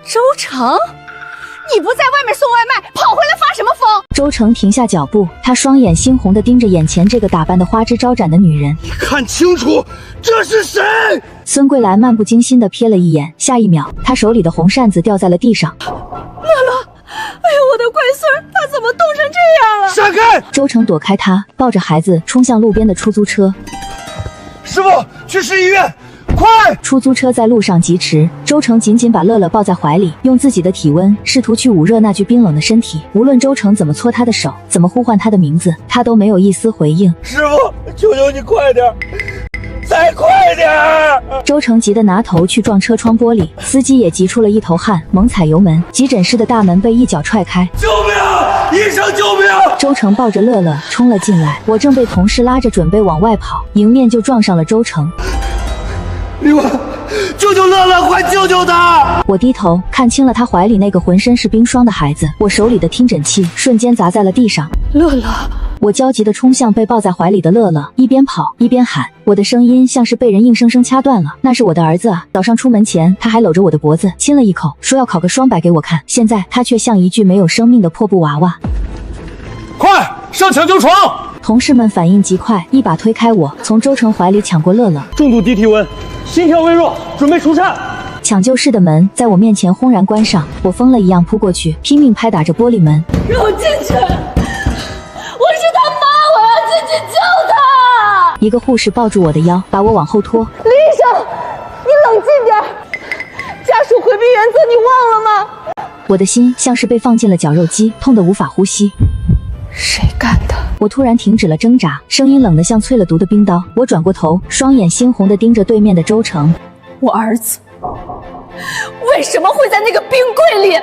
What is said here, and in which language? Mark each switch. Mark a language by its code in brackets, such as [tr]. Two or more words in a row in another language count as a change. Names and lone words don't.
[zh] 周成，你不在外面送外賣，跑回來發什麼瘋？周成停下腳步，他雙眼猩紅地盯着眼前這個打扮得花枝招展的女人。你看清楚，這是誰？孫桂蘭漫不經心地瞥了一眼，下一秒，她手裡的紅扇子掉在了地上。樂樂，哎呦，我的乖孫兒，他怎麼凍成這樣了？閃開！周成躲開他，抱着孩子衝向路邊的出租車。師傅，去市醫院！快！出租車在路上疾馳，周成緊緊把樂樂抱在懷裡，用自己的體溫試圖去捂熱那具冰冷的身體。無論周成怎麼搓他的手，怎麼呼喚他的名字，他都沒有一絲回應。師傅，求求你快點，再快點！周成急得拿頭去撞車窗玻璃，司機也急出了一頭汗，猛踩油門，急診室的大門被一腳踹開。救命！醫生救命！周成抱着樂樂衝了進來，我正被同事拉着準備往外跑，迎面就撞上了周成。李文，救救樂樂，快救救他！我低頭看清了他懷裡那個渾身是冰霜的孩子，我手裡的聽診器瞬間砸在了地上。樂樂，我焦急地衝向被抱在懷裡的樂樂，一邊跑一邊喊，我的聲音像是被人硬生生掐斷了。那是我的兒子啊！早上出門前，他還摟着我的脖子親了一口，說要考個雙百給我看。現在他卻像一具沒有生命的破布娃娃。快上搶救床！同事們反應極快，一把推開我，從周成懷裡搶過樂樂。重度低體溫，心跳微弱，準備除顫。搶救室的門在我面前轟然關上，我瘋了一樣撲過去，拼命拍打着玻璃門。讓我進去！我是他媽，我要進去救他！一個護士抱住我的腰，把我往後拖。李醫生，你冷靜點，家屬回避原則你忘了嗎？我的心像是被放進了絞肉機，痛得無法呼吸。誰幹的？我突然停止了掙扎，聲音冷得像淬了毒的冰刀。我轉過頭，雙眼猩紅地盯着對面的周成。我兒子為什麼會在那個冰櫃裡？